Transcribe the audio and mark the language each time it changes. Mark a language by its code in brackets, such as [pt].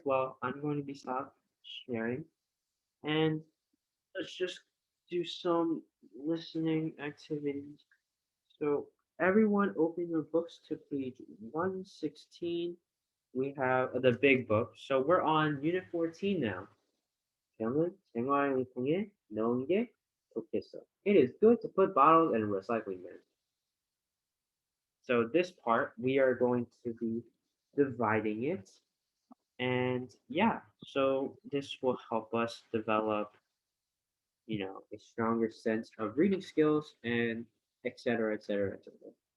[en] Well, I'm going to be stop sharing, and let's just do some listening activities. So everyone open your books to page 116. We have the big book. So we're on unit 14 now. [ko] 병은 생활용품에 넣은 게 좋겠어. [en] It is good to put bottles in a recycling bin. So this part, we are going to be dividing it. And yeah, so this will help us develop a stronger sense of reading skills and et cetera, et cetera, et cetera.